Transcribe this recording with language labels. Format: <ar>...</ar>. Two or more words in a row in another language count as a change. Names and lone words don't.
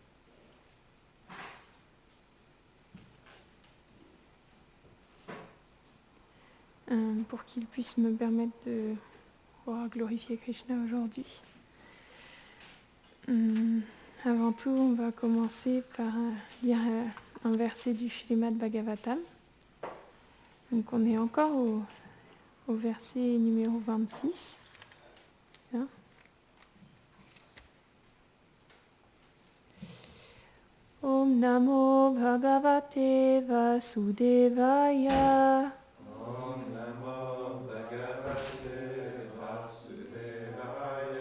<fr>Pour qu'ils puissent me permettre de pouvoir glorifier Krishna aujourd'hui. Avant tout, on va commencer par lire un verset du Srimad Bhagavatam. Donc on est encore au verset numéro 26. Ça.</fr> <sa>Om Namo Bhagavate Vasudevaya. Om Namo Bhagavate Vasudevaya.</sa>